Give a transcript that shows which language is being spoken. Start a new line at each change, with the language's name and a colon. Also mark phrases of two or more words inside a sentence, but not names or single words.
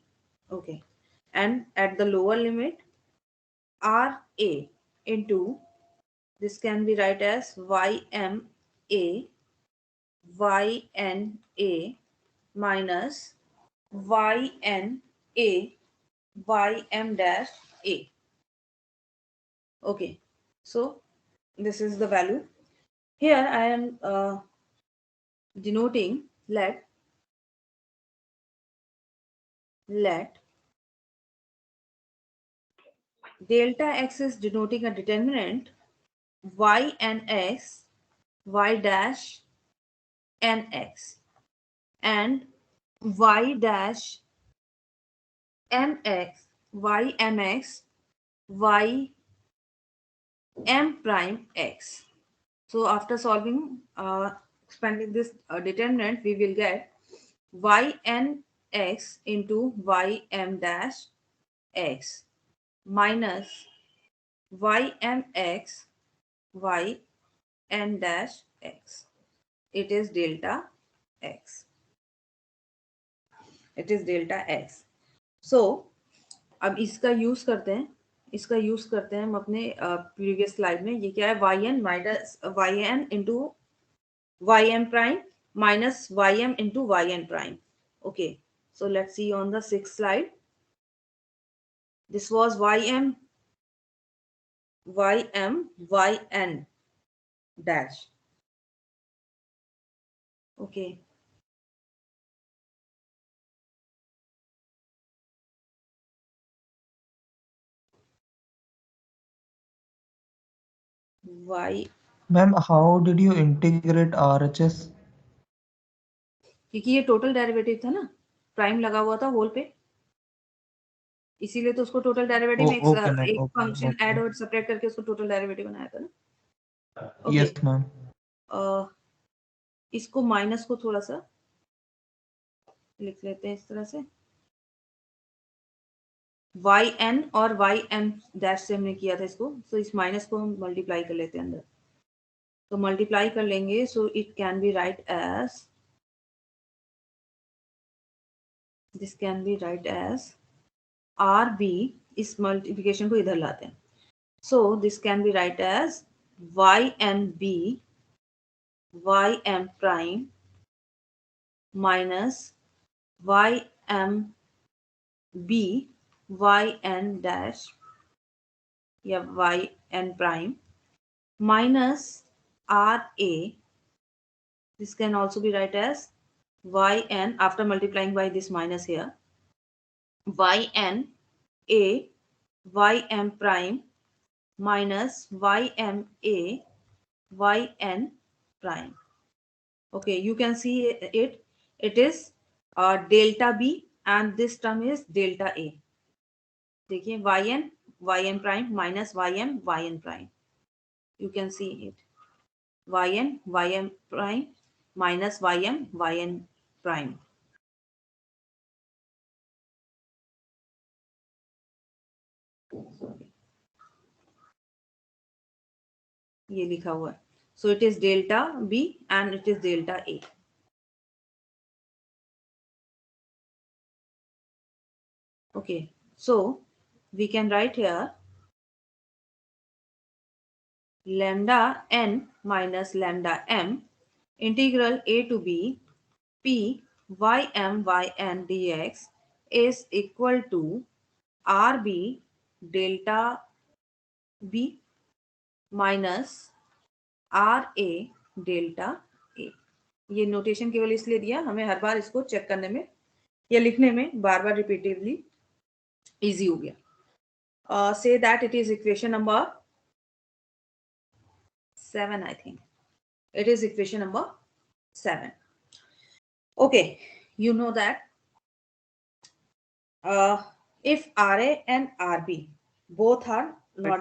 English: Okay, and at the lower limit ra into, this can be write as yma yna minus yna ym dash a. Okay, so this is the value. Here I am denoting let delta x is denoting a determinant y and x, y dash nx, and y dash mx, y mx, y m prime x. So after solving, expanding this determinant, we will get yn x into ym dash x minus ymx yn dash x. It is delta x. It is delta x.
Hindi: So अब इसका यूज करते हैं, इसका यूज करते हैं हम अपने
English: previous slide
Hindi: में. ये क्या है,
English: yn minus yn into ym prime minus ym into yn prime. Okay, so let's see on the 6th slide. This was ym yn dash. Okay, y. Ma'am, how did you integrate RHS?
Hindi: क्योंकि ये
English: total derivative
Hindi: था ना, प्राइम लगा हुआ था होल पे, इसीलिए तो उसको टोटल डेरिवेटिव में एक
English: function add
Hindi: और सेपरेट करके उसको
English: total derivative
Hindi: बनाया था ना.
English: yes ma'am.
Hindi: इसको माइनस को थोड़ा सा लिख लेते हैं इस तरह से, yn और
English: ym dash
Hindi: से हमने किया था इसको, so इस माइनस को हम मल्टीप्लाई कर लेते हैं अंदर, तो मल्टीप्लाई कर लेंगे.
English: so it can be write as, this can be write as rb,
Hindi: इस मल्टीप्लिकेशन को इधर लाते हैं,
English: so this can be write as ynb ym prime minus ymb yn dash या yn prime minus ra, this can also be write as yn after multiplying by this minus here, yn a ym prime minus ym a yn prime. Okay, you can see it, it is delta b and this term is delta a. देखिए yn prime minus yn prime, you can see it, yn prime minus yn prime.
Hindi: ये लिखा हुआ है,
English: so it is delta b and it is delta a. Okay, so we can write here lambda n minus lambda m integral a to b p yn dx is equal to rb delta b minus ra delta a.
Hindi: ये नोटेशन केवल इसलिए दिया, हमें हर बार इसको चेक करने में या लिखने में बार बार
English: repetitively easy
Hindi: हो गया.
English: Say that it is equation number 7. I think it is equation number 7. Okay, you know that if RA and RB both are not